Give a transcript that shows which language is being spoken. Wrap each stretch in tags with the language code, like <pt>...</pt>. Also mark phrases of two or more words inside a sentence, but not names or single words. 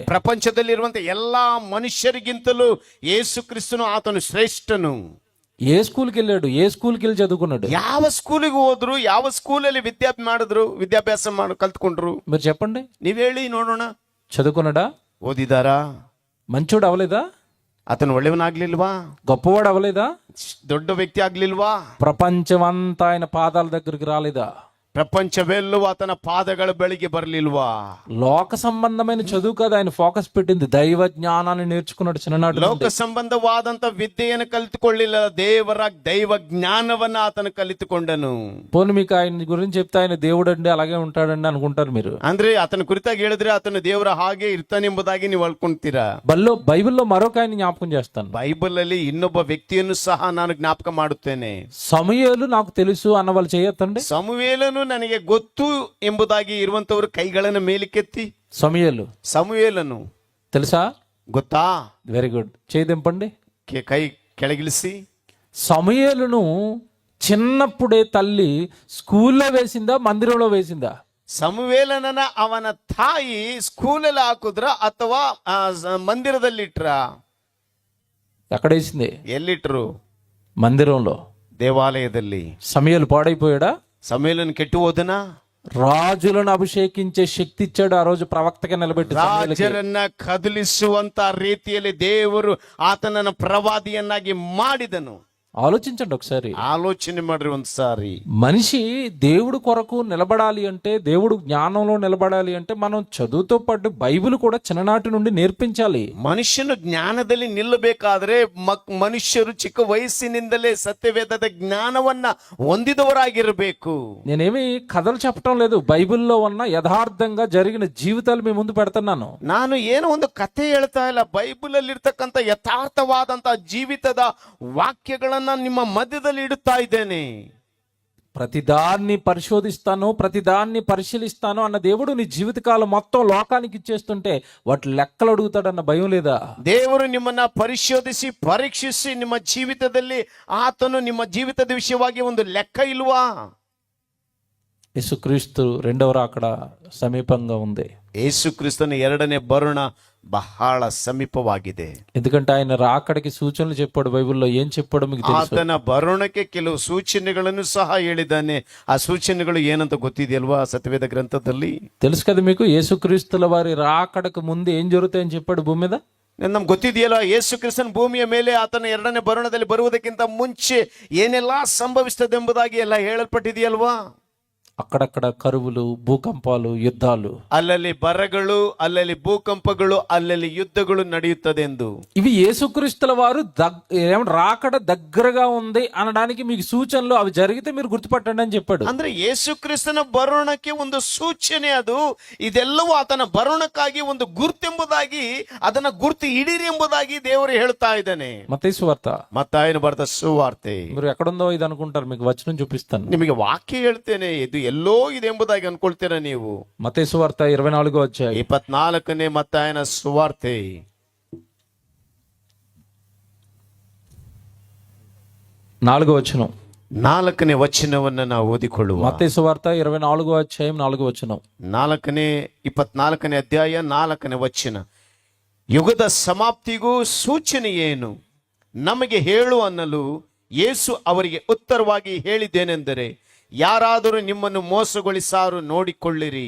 <kn>ಪ್ರಪಂಚದಲ್ಲಿರುವಂತ ಎಲ್ಲಾ ಮನುಷ್ಯರಿಗಿಂತಲೂ ಯೇಸುಕ್ರಿಸ್ತನು ಆತನು ಶ್ರೇಷ್ಠನು.</kn> <te>ఏ స్కూల్కి వెళ్ళాడు? ఏ స్కూల్కి వెళ్ళి చదువుకున్నాడు?</te> <kn>ಯಾವ ಸ್ಕೂಲಿಗೆ ಹೋದ್ರು, ಯಾವ ಸ್ಕೂಲಲ್ಲಿ ವಿದ್ಯಾಭ್ಯಾಸ ಕಲ್ತ್ಕೊಂಡ್ರು?</kn> <te>మీరు చెప్పండి,</te> <kn>ನೀವ್ ಹೇಳಿ ನೋಡೋಣ.</kn> <te>చదువుకున్నాడా?</te> <kn>ಓದಿದಾರಾ?</kn> <te>మంచోడు అవలేదా?</te> <kn>ಆತನು ಒಳ್ಳೆಯವನಾಗ್ಲಿಲ್ವಾ?</kn> <te>గొప్పవాడు అవలేదా?</te> <kn>ದೊಡ್ಡ ವ್ಯಕ್ತಿ ಆಗ್ಲಿಲ್ವಾ?</kn> <te>ప్రపంచమంతా ఆయన పాదాల దగ్గరికి రాలేదా?</te> <kn>ಪ್ರಪಂಚವೆಲ್ಲವೂ ಆತನ ಪಾದಗಳ ಬಳಿಗೆ ಬರ್ಲಿಲ್ವಾ?</kn> <te>లోక సంబంధమైన చదువు కాదు ఆయన ఫోకస్ పెట్టింది, దైవ జ్ఞానాన్ని నేర్చుకున్నాడు చిన్ననాడు.</te> <kn>ಲೋಕ ಸಂಬಂಧವಾದಂತ ವಿದ್ಯೆಯನ್ನು ಕಲಿತುಕೊಳ್ಳಿಲ್ಲ, ದೈವ ಜ್ಞಾನವನ್ನ ಆತನು ಕಲಿತುಕೊಂಡನು.</kn> <te>పోనీ మీకు ఆయన గురించి చెప్తే ఆయన దేవుడు అండి అలాగే ఉంటాడండి అనుకుంటారు మీరు.</te> <kn>ಅಂದ್ರೆ ಆತನ ಕುರಿತಾಗಿ ಹೇಳಿದ್ರೆ ಆತನು ದೇವರ ಹಾಗೆ ಇರ್ತಾನೆಂಬುದಾಗಿ ನೀವು ಅಳ್ಕೊಂತೀರಾ.</kn> <te>బైబిల్లో మరొక ఆయన జ్ఞాపకం చేస్తాను.</te> <kn>ಬೈಬಲ್ ಅಲ್ಲಿ ಇನ್ನೊಬ್ಬ ವ್ಯಕ್ತಿಯನ್ನು ಸಹ ನಾನು ಜ್ಞಾಪಕ ಮಾಡುತ್ತೇನೆ.</kn> <te>సమూయేలు నాకు తెలుసు అన్న వాళ్ళు చేయొద్దండి.</te> <kn>ಸಮುವೇಲನು ನನಗೆ ಗೊತ್ತು ಎಂಬುದಾಗಿ ಇರುವಂತವರು ಕೈಗಳನ್ನು ಮೇಲಕ್ಕೆತ್ತಿ. ಸಮುವೇಲನು</kn> <te>తెలుసా?</te> <kn>ಗೊತ್ತಾ?</kn> <en>very good,</en> <te>చేయదింపండి.</te> <kn>ಕೈ ಕೆಳಗಿಳಿಸಿ.</kn> <te>సమూయేలును చిన్నప్పుడే తల్లి స్కూల్లో వేసిందా, మందిరంలో వేసిందా?</te> <kn>ಸಮುವೇಲನನ್ನ ಅವನ ತಾಯಿ ಸ್ಕೂಲಲ್ಲಿ ಹಾಕುದ್ರ ಅಥವಾ ಮಂದಿರದಲ್ಲಿ ಇಟ್ರ?</kn> <te>ఎక్కడ వేసింది?</te> <kn>ಎಲ್ಲಿಟ್ರು?</kn> <te>మందిరంలో,</te> <kn>ದೇವಾಲಯದಲ್ಲಿ.</kn> <te>సమూయేలు పాడైపోయాడా?</te> <kn>సమూయేలನು ಕೆಟ್ಟು ಹೋದನ?</kn> <te>రాజులను అభిషేకించే శక్తి ఇచ్చాడు ఆ రోజు ప్రవక్తగా నిలబెట్టి.</te> <kn>ರಾಜರನ್ನ ಕದಲಿಸುವಂತ ರೀತಿಯಲ್ಲಿ ದೇವರು ಆತನನ್ನ ಪ್ರವಾದಿಯನ್ನಾಗಿ ಮಾಡಿದನು.</kn> <te>ఆలోచించండి ఒకసారి,</te> <kn>ఆలోచನೆ ಮಾಡ್ರಿ ಒಂದ್ಸಾರಿ.</kn> <te>మనిషి దేవుడు కొరకు నిలబడాలి అంటే, దేవుడు జ్ఞానంలో నిలబడాలి అంటే మనం చదువుతో పాటు బైబిల్ కూడా చిన్ననాటి నుండి నేర్పించాలి.</te> <kn>ಮನುಷ್ಯನು ಜ್ಞಾನದಲ್ಲಿ ನಿಲ್ಲಬೇಕಾದ್ರೆ ಮನುಷ್ಯರು ಚಿಕ್ಕ ವಯಸ್ಸಿನಿಂದಲೇ ಸತ್ಯವೇದದ ಜ್ಞಾನವನ್ನ ಹೊಂದಿದವರಾಗಿರಬೇಕು.</kn> <te>నేనేమి కథలు చెప్పడం లేదు, బైబిల్లో ఉన్న యథార్థంగా జరిగిన జీవితాలు మీ ముందు పెడుతున్నాను.</te> <kn>ನಾನು ಏನೋ ಒಂದು ಕಥೆ ಹೇಳ್ತಾ ಇಲ್ಲ, ಬೈಬಲ್ ಅಲ್ಲಿ ಇರ್ತಕ್ಕಂಥ ಯಥಾರ್ಥವಾದಂತಹ ಜೀವಿತದ ವಾಕ್ಯಗಳನ್ನ ನಿಮ್ಮ ಮಧ್ಯದಲ್ಲಿ ಇಡುತ್ತಾ ಇದ್ದೇನೆ.</kn> <te>ప్రతిదాన్ని పరిశోధిస్తాను, ప్రతిదాన్ని పరిశీలిస్తాను అన్న దేవుడు నీ జీవితకాలం మొత్తం లోకానికి ఇచ్చేస్తుంటే వాటి లెక్కలు అడుగుతాడన్న భయం లేదా?</te> <kn>ದೇವರು ನಿಮ್ಮನ್ನ ಪರಿಶೋಧಿಸಿ ಪರೀಕ್ಷಿಸಿ ನಿಮ್ಮ ಜೀವಿತದಲ್ಲಿ ಆತನು ನಿಮ್ಮ ಜೀವಿತದ ವಿಷಯವಾಗಿ ಒಂದು ಲೆಕ್ಕ ಇಲ್ವಾ?</kn> <te>యేసుక్రీస్తు రెండవ రాకడ సమీపంగా ఉంది.</te> <kn>యేసుక్రీಸ್ತನ ಎರಡನೇ ಬರುಣ ಬಹಳ ಸಮೀಪವಾಗಿದೆ.</kn> <te>ఎందుకంటే ఆయన రాకడికి సూచనలు చెప్పాడు. బైబిల్లో ఏం చెప్పాడో మీకు తెలుసు.</te> <kn>ಆತನ ಬರುಣಕ್ಕೆ ಕೆಲವು ಸೂಚನೆಗಳನ್ನು ಸಹ ಹೇಳಿದ್ದಾನೆ. ಆ ಸೂಚನೆಗಳು ಏನಂತ ಗೊತ್ತಿದೆಯಲ್ವಾ ಸತ್ಯವೇದ ಗ್ರಂಥದಲ್ಲಿ?</kn> <te>తెలుసు కదా మీకు, యేసుక్రీస్తుల వారి రాకడకు ముందు ఏం జరుగుతాయని చెప్పాడు భూమి మీద?</te> <kn>ನಮ್ಗೆ ಗೊತ್ತಿದೆಯಲ್ಲ, ಯೇಸು ಕ್ರಿಸ್ತನ ಭೂಮಿಯ ಮೇಲೆ ಆತನ ಎರಡನೇ ಬರುಣದಲ್ಲಿ ಬರುವುದಕ್ಕಿಂತ ಮುಂಚೆ ಏನೆಲ್ಲಾ ಸಂಭವಿಸ್ತದೆ ಎಂಬುದಾಗಿ ಎಲ್ಲ ಹೇಳಲ್ಪಟ್ಟಿದೆಯಲ್ವಾ?</kn> <te>అక్కడక్కడ కరువులు, భూకంపాలు, యుద్ధాలు,</te> <kn>ಅಲ್ಲಲ್ಲಿ ಬರಗಳು, ಅಲ್ಲಲ್ಲಿ ಭೂಕಂಪಗಳು, ಅಲ್ಲಲ್ಲಿ ಯುದ್ಧಗಳು ನಡೆಯುತ್ತದೆ ಎಂದು.</kn> <te>ఇవి యేసుక్రీస్తుల వారు రాకడ దగ్గరగా ఉంది అనడానికి మీకు సూచనలు. అవి జరిగితే మీరు గుర్తుపట్టండి అని చెప్పాడు.</te> <kn>ಅಂದ್ರೆ ಯೇಸು ಕ್ರಿಸ್ತನ ಬರೋಣಕ್ಕೆ ಒಂದು ಸೂಚನೆ ಅದು. ಇದೆಲ್ಲವೂ ಆತನ ಬರೋಣಕ್ಕಾಗಿ ಒಂದು ಗುರ್ತೆಂಬುದಾಗಿ, ಅದನ್ನ ಗುರ್ತು ಹಿಡೀರಿ ಎಂಬುದಾಗಿ ದೇವರು ಹೇಳ್ತಾ ಇದ್ದಾನೆ.</kn> <te>మత్తయి సువార్త,</te> <kn>ಮತ್ತಾಯನ ಬರೆದ ಸುವಾರ್ತೆ.</kn> <te>మీరు ఎక్కడుందో ఇది అనుకుంటారు, మీకు వచనం చూపిస్తాను.</te> <kn>ನಿಮಗೆ ವಾಕ್ಯ ಹೇಳ್ತೇನೆ, ಇದು ಎಲ್ಲೋ ಇದೆ ಎಂಬುದಾಗಿ ಅನ್ಕೊಳ್ತೀರಾ ನೀವು?</kn> <te>మత్తయి సువార్త 24వ అధ్యాయం</te> <kn>24ನೇ ಮತ್ತಾಯನ ಸುವಾರ್ತೆ</kn> <te>4వ వచనం.</te> <kn>4ನೇ ವಚನವನ್ನ ನಾವು ಓದಿಕೊಳ್ಳುವ.</kn> <te>మత్తయి సువార్త 24వ అధ్యాయం 4వ వచనం.</te> <kn>24ನೇ ಅಧ್ಯಾಯ 4ನೇ ವಚನ. ಯುಗದ ಸಮಾಪ್ತಿಗೂ ಸೂಚನೆ ಏನು? ನಮಗೆ ಹೇಳು ಅನ್ನಲು ಯೇಸು ಅವರಿಗೆ ಉತ್ತರವಾಗಿ ಹೇಳಿದ್ದೇನೆಂದರೆ, ಯಾರಾದರೂ ನಿಮ್ಮನ್ನು ಮೋಸಗೊಳಿಸಾರು ನೋಡಿಕೊಳ್ಳಿರಿ.</kn>